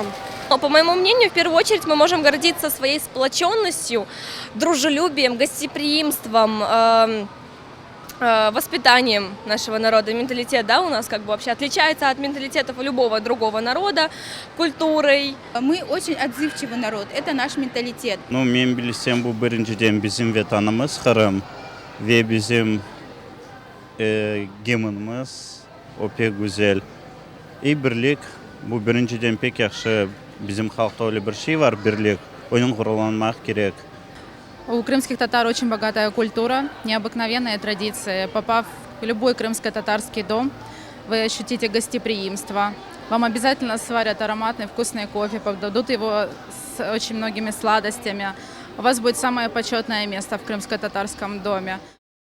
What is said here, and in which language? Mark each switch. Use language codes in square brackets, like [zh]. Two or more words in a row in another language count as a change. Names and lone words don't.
[ru] По моему мнению, в первую очередь мы можем гордиться своей сплоченностью, дружелюбием, гостеприимством, воспитанием нашего народа. Менталитет, да, у нас как бы вообще отличается от менталитетов любого другого народа, культурой. Мы очень отзывчивый народ, это наш менталитет. [crh] Мен билсем, bu birinciden bizim vatanımız Kırım ve bizim gemimiz o pek güzel. Birlik, bu birinciden pek yaxşı bizim halkta öyle bir şey var, birlik. Onun kurulanmak gerek. [ru] У крымских татар очень богатая культура, необыкновенные традиции. Попав в любой крымско-татарский дом, вы ощутите гостеприимство. Вам обязательно сварят ароматный вкусный кофе, подадут его с очень многими сладостями. У вас будет самое почетное место в крымско-татарском доме.